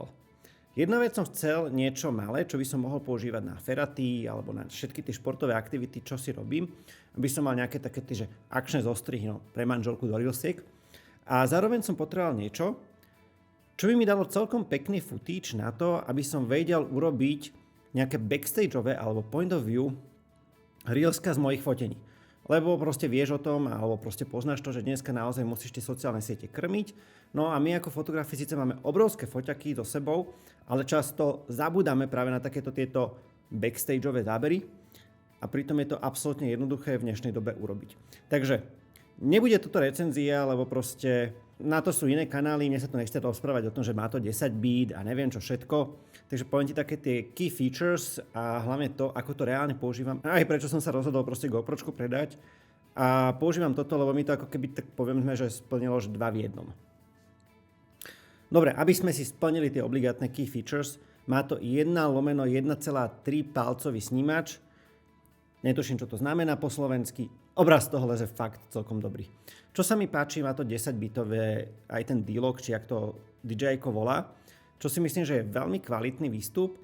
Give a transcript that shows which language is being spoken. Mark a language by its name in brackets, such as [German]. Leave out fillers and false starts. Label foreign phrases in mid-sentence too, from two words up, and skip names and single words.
[Slovak] Jedna vec som chcel niečo malé, čo by som mohol používať na feraty alebo na všetky tie športové aktivity, čo si robím, aby som mal nejaké také tie, že akčné zostrihy pre manželku do Reelsiek. A zároveň som potreboval niečo, čo by mi dalo celkom pekný footage na to, aby som vedel urobiť nejaké backstageové alebo [English] point of view [Slovak] Reelska z mojich fotení. Lebo proste vieš o tom, alebo proste poznáš to, že dneska naozaj musíš tie sociálne siete krmiť. No a my ako fotografi síce máme obrovské foťaky so sebou, ale často zabudáme práve na takéto tieto backstageové zábery a pritom je to absolútne jednoduché v dnešnej dobe urobiť. Takže nebude toto recenzia, lebo proste na to sú iné kanály, mne sa tu nechce rozprávať o tom, že má to 10 bit a neviem čo všetko. Takže poviem ti také tie [English] key features [Slovak] a hlavne to, ako to reálne používam. Aj prečo som sa rozhodol proste GoPročku predať. A používam toto, lebo mi to ako keby tak poviem, že splnilo už 2 v 1. Dobre, aby sme si splnili tie obligátne [English] key features, [Slovak] má to 1/1,3 palcový snímač. Netuším, čo to znamená po slovensky. Obraz toho leze fakt celkom dobrý. Čo sa mi páči, má to 10-bitové aj ten D-Log, či ak to DJI-ko volá, čo si myslím, že je veľmi kvalitný výstup.